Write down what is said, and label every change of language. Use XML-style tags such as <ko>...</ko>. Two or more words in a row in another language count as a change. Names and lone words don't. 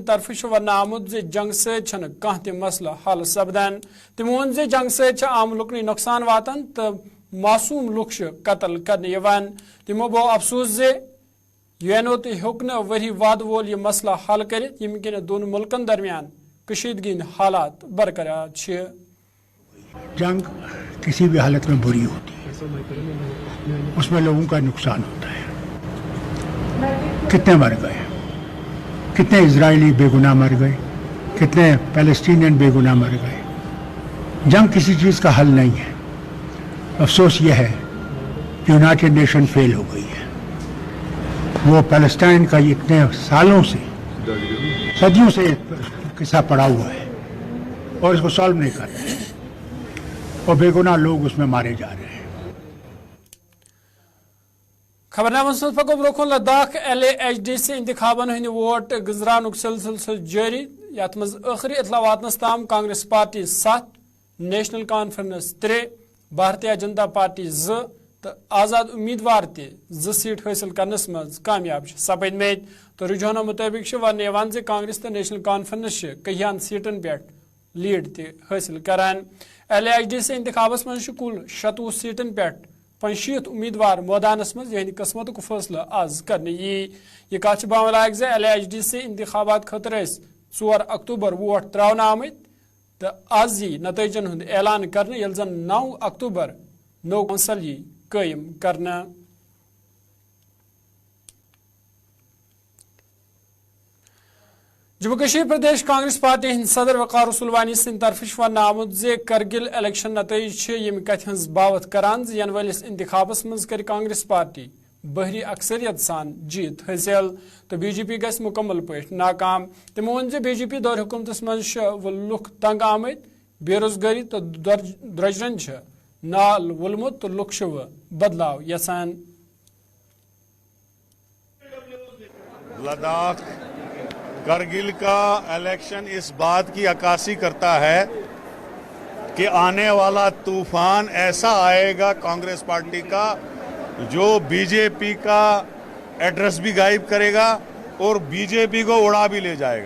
<ks>तरफ वन आमुत जंग सह मसला हल सपदान तमो वोन जंग सम लुकन नुकसान वातान तो मासूम लुक कत्ल करने तमो गो अफसोस यूएनओ तो हेक वरी वाद वोल यह मसला हल कर यम किन दोन मुल्कन दरमियान कशीदगी हालात बरकरार</ks> <ur>جنگ کسی بھی حالت میں بری ہوتی ہے، اس میں لوگوں کا نقصان ہوتا ہے. کتنے مر گئے، کتنے اسرائیلی بے گناہ مر گئے، کتنے فلسطینی بے گناہ مر گئے. جنگ کسی چیز کا حل نہیں ہے۔ افسوس یہ ہے کہ یونائیٹڈ نیشن فیل ہو گئی ہے. وہ فلسطین کا اتنے سالوں سے صدیوں سے قصہ پڑا ہوا ہے اور اس کو سالو نہیں کر رہے اور بے گناہ لوگ اس میں مارے جا رہے ہیں.</ur> <ks>खबरनामा पको ब्रोह लद्दाख LAHDC इंतखाबन हंद वोट गुजरान सिलसिल जारी यथ मज आखिरी इतला वातनस ताम कांग्रेस पार्टी 7 नेशनल कॉन्फ्रेंस 3 भारतीय जनता पार्टी 2 तो आजाद उम्मीदवार ते 2 सीट हासिल करनस मज कामयाब सपदमत तो रुझानों मुताबिक वन जे कांग्रेस तो नेशनल कॉन्फ्रेंस कहियान सीटन पे लीड ते हासिल करान। LAHDC इंतखाबस मज कुल 27 सीटन पे 65 उम्मीदवार मैदानस मज यह किस्मत को फैसला आज करने यह कत बामलायक LAHDC इंतखाबात खतर 4 अक्टूबर वोट त्रावन आमत तो आज नतीजन हुंद ऐलान करने यल जन 9 अक्टूबर नो कौंसल कायम करना। जम्मू कश्मीर प्रदेश कांग्रेस पार्टी हिंद सदर वकार रसूल वानी सिंह तरफ वन आमुत करगिल इलेक्शन नतीज यम कथ हज बावत करान इन वलिस इंतखाबस मज कर कांग्रेस पार्टी बहरी अक्सरियत सान जीत हासिल तो BJP गस मुकम्मल पे नाकाम तमो वोन BJP दौर हुकूमतस मज लुक तंग आमत बेरोजगारी तो द्रजरन नाल वुलमुत तो लुक बदलाव यसान।</ks> <ur>لداخ کرگل کا الیکشن اس بات کی عکاسی کرتا ہے کہ آنے والا طوفان ایسا آئے گا کانگریس پارٹی کا جو BJP کا ایڈریس بھی غائب کرے گا اور BJP کو اڑا بھی لے جائے گا.</ur>